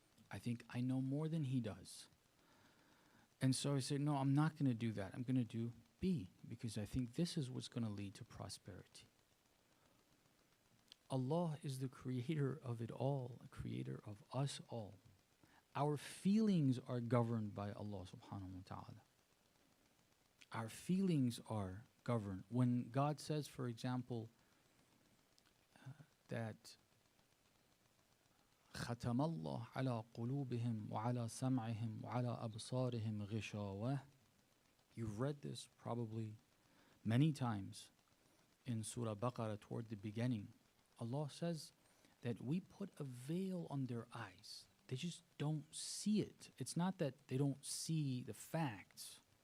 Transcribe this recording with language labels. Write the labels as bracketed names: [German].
[English] I think I know more than he does. And so I said, no, I'm not going to do that. I'm going to do B, because I think this is what's going to lead to prosperity. Allah is the creator of it all, a creator of us all. Our feelings are governed by Allah subhanahu wa ta'ala. Our feelings are governed. When God says, for example, that [Arabic] ختم الله على قلوبهم وعلى سمعهم وعلى أبصارهم غشاوة. [English] You've read this probably many times in Surah Baqarah toward the beginning. Allah says that we put a veil on their eyes. They just don't see it. It's not that they don't see the facts.